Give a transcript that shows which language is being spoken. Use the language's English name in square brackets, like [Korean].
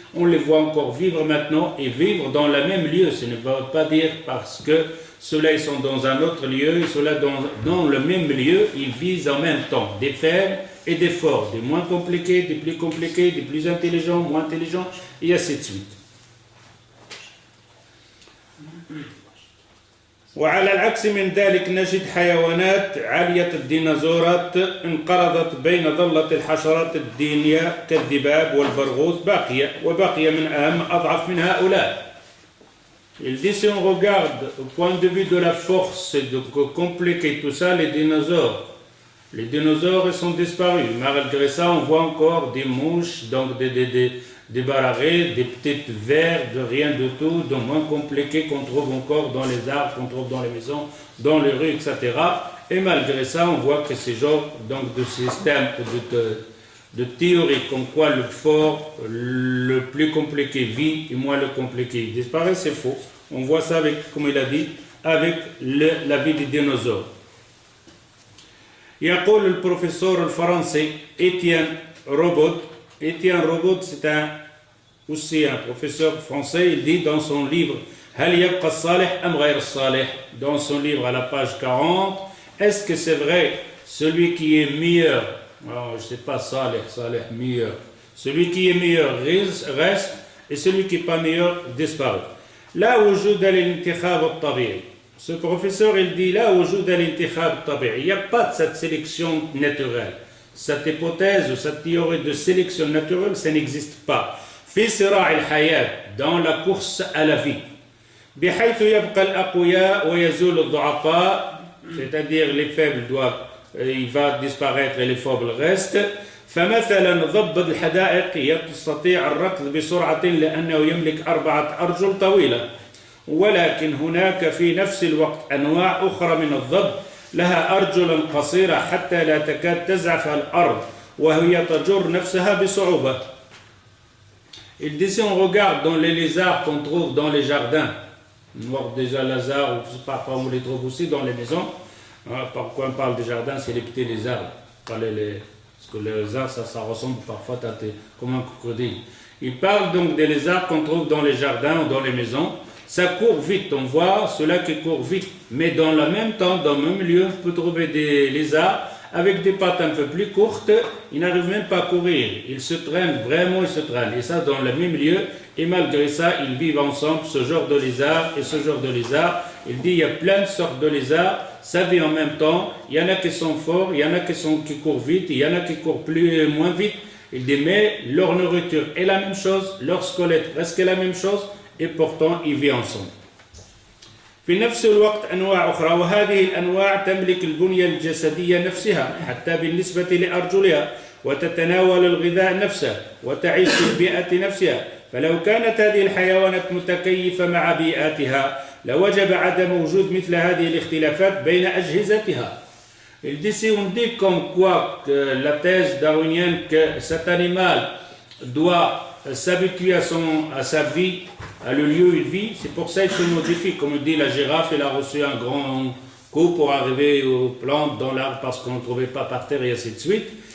[French] On les voit encore vivre maintenant et vivre dans le même lieu. Ce ne veut pas dire parce que ceux-là ils sont dans un autre lieu et ceux-là dans le même lieu, ils vivent en même temps. Des faibles et des forts, des moins compliqués, des plus intelligents, moins intelligents, et ainsi de suite. [Arabic] وعلى العكس من ذلك نجد حيوانات عالية الديناصورات انقرضت بين ظلة الحشرات الدينية كالذباب والبرغوث وبقي من أهم أضعف من هؤلاء. [French] Il dit si on regarde au point de vue de la force et de compliquer tout ça, les dinosaures ils sont disparus. Malgré ça, on voit encore des mouches, donc des bararets, des petites vers, de rien du tout, de moins compliqués qu'on trouve encore dans les arbres, qu'on trouve dans les maisons, dans les rues, etc. Et malgré ça, on voit que ces genres donc, de systèmes, de théories, comme quoi le fort, le plus compliqué vit et moins le compliqué disparaît, c'est faux. On voit ça avec, comme il a dit, avec la vie des dinosaures. [Arabic] يقول البروفيسور الفرنسي إتيان روبوت [French] Étienne Robot, c'est aussi un professeur français, il dit dans son livre [Arabic] Hal yabqa as-salih [French] am ghayr as-salih, dans son livre à la page 40, est-ce que c'est vrai, celui qui est meilleur, alors, je ne sais pas, salih, meilleur, celui qui est meilleur reste et celui qui n'est pas meilleur disparaît. Là où je l'intikhab al-tabi'i. Ce professeur, il dit là où je l'intikhab al-tabi'i. Il n'y a pas de cette sélection naturelle. Cette hypothèse ou cette théorie de sélection naturelle, ça n'existe pas. [Arabic] Fi sira' al-hayat, [French] dans la course à la vie. [Arabic] بحيث يبقى الأقوياء ويزول الضعفاء, [French] c'est-à-dire les faibles doivent, il va disparaître et les faibles restent. [Arabic] فمثلا ضب الحدائق يستطيع الركض بسرعة لأنه يملك 4 أرجل طويلة، ولكن هناك في نفس الوقت أنواع أخرى من الضب لها أرجل قصيرة حتى لا تكاد تزعف الأرض وهي تجر نفسها بصعوبة. [French] Il dit si on regarde dans les lézards qu'on trouve dans les jardins, on voit déjà lézards, ou parfois on les trouve aussi dans les maisons. Pourquoi on parle des jardins, c'est les petits lézards, pas les parce que les lézards, ça ressemble parfois comme un crocodile. Il parle donc des lézards qu'on trouve dans les jardins ou dans les maisons. Ça court vite, on voit ceux-là qui courent vite. Mais dans le même temps, dans le même lieu, on peut trouver des lézards avec des pattes un peu plus courtes. Ils n'arrivent même pas à courir. Ils se traînent, vraiment ils se traînent. Et ça dans le même lieu. Et malgré ça, ils vivent ensemble, ce genre de lézard et ce genre de lézard. Il dit il y a plein de sortes de lézards. Ça vit en même temps. Il y en a qui sont forts, il y en a qui courent vite, il y en a qui courent moins vite. Il dit mais leur nourriture est la même chose, leur squelette presque la même chose, et pourtant ils vivent ensemble. [Arabic] في نفس الوقت أنواع أخرى وهذه الأنواع تملك البنية الجسدية نفسها حتى بالنسبة لأرجلها وتتناول الغذاء نفسه وتعيش في البيئة نفسها فلو كانت هذه الحيوانات متكيفة مع بيئاتها لوجب عدم وجود مثل هذه الاختلافات بين أجهزتها. [French] Il dit si on dit comme quoi que la thèse darwinienne que cet animal doit s'habituer à sa vie, à le lieu où il vit, c'est pour ça qu'il se modifie. Comme on dit, la girafe, elle a reçu un grand coup pour arriver aux plantes dans l'arbre parce qu'on ne trouvait pas par terre et ainsi de suite.